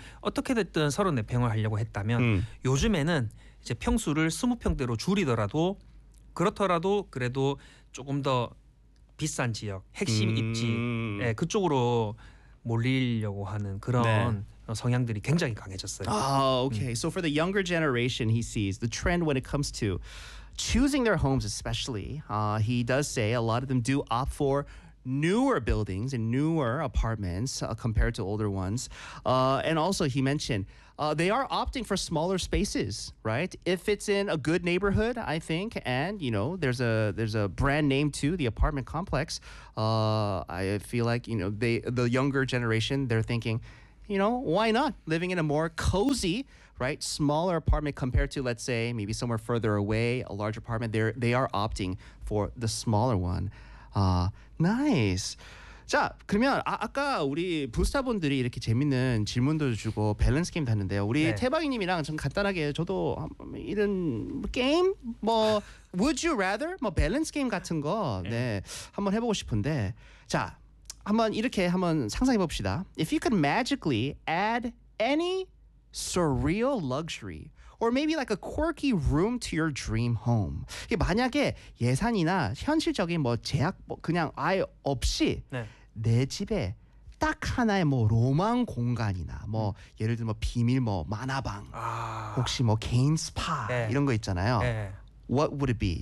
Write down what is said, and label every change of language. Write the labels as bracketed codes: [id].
[ko] 어떻게 됐든 34평을 하려고 했다면 요즘에는 이제 평수를 20평대로 줄이더라도 그렇더라도 그래도 조금 더 비싼 지역, 핵심 입지 네, 그쪽으로 몰리려고 하는 그런 네. 성향들이 굉장히 강해졌어요. [en] 아, okay. So for the younger generation, he sees the trend when it comes to choosing their homes especially. He does say a lot of them do opt for newer buildings and newer apartments compared to older ones. And also he mentioned they are opting for smaller spaces, right? If it's in a good neighborhood, I think, and you know, there's a brand name too, the apartment complex. I feel like, you know, the younger generation, they're thinking, you know, why not living in a more cozy, right, smaller apartment compared to, let's say, maybe somewhere further away, a large apartment. They are opting for the smaller one. Nice. [ko] 자, 그러면 아까 우리 부스타분들이 이렇게 재밌는 질문도 주고 밸런스 게임도 했는데요. 우리 네. 태방이님이랑 좀 간단하게 저도 이런 게임? [en] 뭐 Would you rather? [ko] 뭐 밸런스 게임 같은 거 네, 한번 해보고 싶은데 자, 한번 이렇게 한번 상상해봅시다. [en] If you could magically add any surreal luxury or maybe like a quirky room to your dream home. [ko] 만약에 예산이나 현실적인 뭐 제약 뭐 그냥 아예 없이 네. 내 집에 딱 하나의 뭐 로망 공간이나 뭐 예를 들면 뭐 비밀 뭐 만화방 아. 혹시 뭐 개인 스파 네. 이런 거 있잖아요. 네. [en] What would it be?